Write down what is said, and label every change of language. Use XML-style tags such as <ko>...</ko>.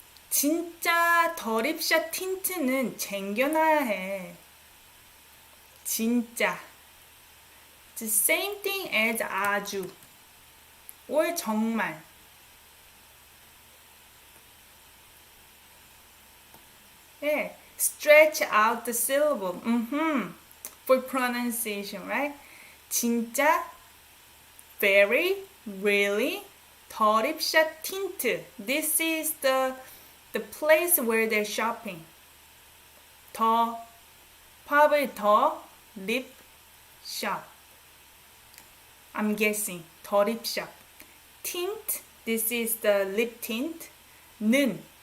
<ko>진짜 더립샷 틴트는 쟁겨놔야 해. 진짜.</ko> <en>The same thing as 아주. or 정말. Yeah, stretch out the syllable. For pronunciation, right?</en> <ko>진짜,</ko> <en>very, really,</en> <ko>더립샷 틴트.</ko> <en>This is the place where they're shopping. probably 더 lip shop. I'm guessing 더립 shop. Tint, This is the lip tint. 는.</en>